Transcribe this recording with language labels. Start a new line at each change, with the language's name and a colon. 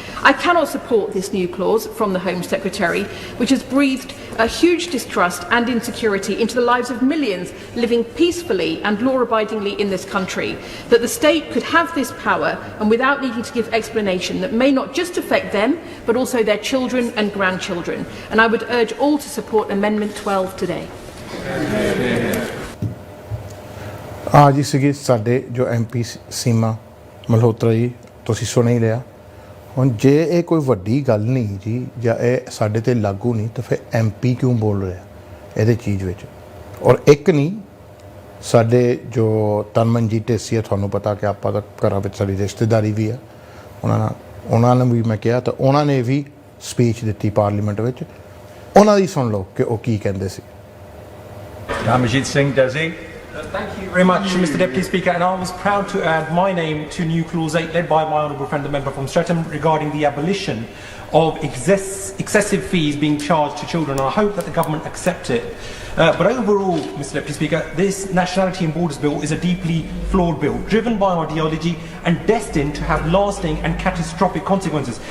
English: I cannot support this new clause from the Home Secretary, which has breathed a huge distrust and insecurity into the lives of millions living peacefully and law-abidingly in this country, that the state could have this power and without needing to give explanation that may not just affect them, but also their children and grandchildren. And I would urge all to support Amendment 12 today.
Punjabi: जी सीगी साडे जो MP सीमा मल्होत्रा जी तुसीं सुन ही लिया ਹੁਣ ਜੇ ਇਹ ਕੋਈ ਵੱਡੀ ਗੱਲ ਨਹੀਂ ਜੀ ਜਾਂ ਇਹ ਸਾਡੇ ਤੇ ਲਾਗੂ ਨਹੀਂ ਤਾਂ ਫਿਰ MP ਕਿਉਂ ਬੋਲ ਰਿਹਾ ਇਹਦੇ ਚੀਜ਼ ਵਿੱਚ ਔਰ ਇੱਕ ਨਹੀਂ ਸਾਡੇ ਜੋ ਤਨਮਨਜੀਤ ਢੇਸੀ ਹੈ ਤੁਹਾਨੂੰ ਪਤਾ ਕਿ ਆਪਾਂ ਤਾਂ ਘਰਾਂ ਵਿੱਚ ਸਾਡੀ ਰਿਸ਼ਤੇਦਾਰੀ ਵੀ ਆ ਉਹਨਾਂ ਨੂੰ ਵੀ ਮੈਂ ਕਿਹਾ ਤਾਂ ਉਹਨਾਂ ਨੇ ਵੀ ਸਪੀਚ ਦਿੱਤੀ ਪਾਰਲੀਮੈਂਟ ਵਿੱਚ ਉਹਨਾਂ ਦੀ ਸੁਣ ਲਓ ਕਿ ਉਹ ਕੀ ਕਹਿੰਦੇ ਸੀ
English: Harjap Singh, Desi. Thank you very much, Mr Deputy Speaker, and I was proud to add my name to new Clause 8 led by my honourable friend the member from Streatham regarding the abolition of excessive fees being charged to children. I hope that the government accept it. But overall, Mr Deputy Speaker, this Nationality and Borders Bill is a deeply flawed bill, driven by ideology and destined to have lasting and catastrophic consequences.